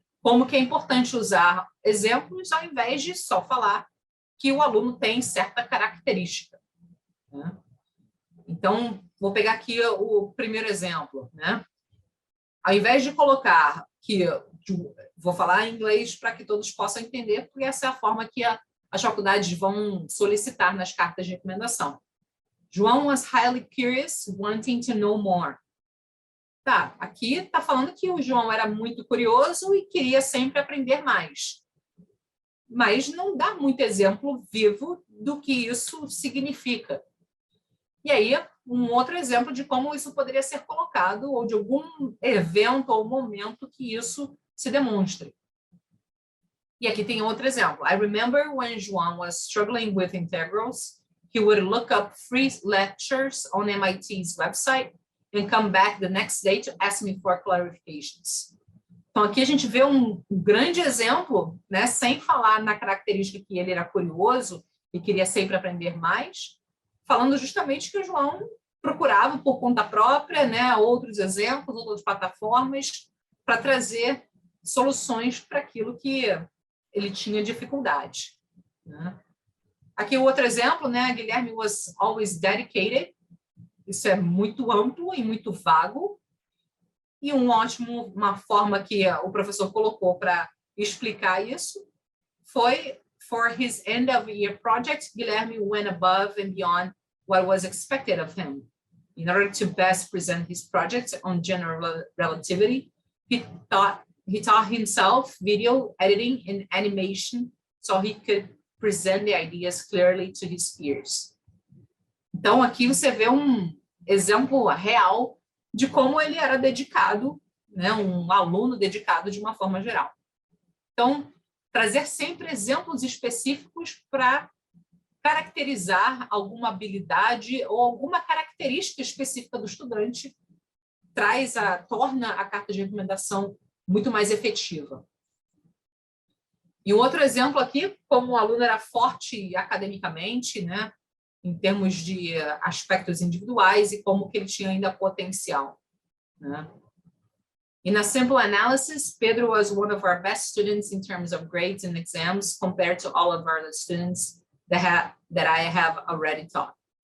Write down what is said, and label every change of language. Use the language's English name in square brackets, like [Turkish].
[Portuguese] Como que é importante usar exemplos ao invés de só falar que o aluno tem certa característica. Né? Então, vou pegar aqui o primeiro exemplo. Né? Ao invés de colocar que... Vou falar em inglês para que todos possam entender, porque essa é a forma que as faculdades vão solicitar nas cartas de recomendação. [English] João was highly curious, wanting to know more. [Portuguese] Tá, aqui está falando que o João era muito curioso e queria sempre aprender mais. Mas não dá muito exemplo vivo do que isso significa. E aí, um outro exemplo de como isso poderia ser colocado, ou de algum evento ou momento que isso se demonstre. E aqui tem outro exemplo. [English] I remember when João was struggling with integrals, he would look up free lectures on MIT's website and come back the next day to ask me for clarifications. [Portuguese] Então, aqui a gente vê um grande exemplo, né, sem falar na característica que ele era curioso e queria sempre aprender mais, falando justamente que o João procurava por conta própria, né, outros exemplos, outras plataformas, para trazer soluções para aquilo que ele tinha dificuldade. Né? Aqui o outro exemplo, né, [English] Guilherme was always dedicated. [Portuguese] Isso é muito amplo e muito vago. E uma forma que o professor colocou para explicar isso foi, [English] for his end of year project, Guilherme went above and beyond what was expected of him. In order to best present his project on general relativity, he thought he taught himself video editing and animation so he could present the ideas clearly to his peers. [Portuguese] Então, aqui você vê um exemplo real de como ele era dedicado, né, um aluno dedicado de uma forma geral. Então, trazer sempre exemplos específicos para caracterizar alguma habilidade ou alguma característica específica do estudante torna a carta de recomendação muito mais efetiva. E um outro exemplo aqui, como o aluno era forte academicamente, né, em termos de aspectos individuais e como que ele tinha ainda potencial, né? [English] In a simple analysis, Pedro was one of our best students in terms of grades and exams compared to all of our students that I have already taught.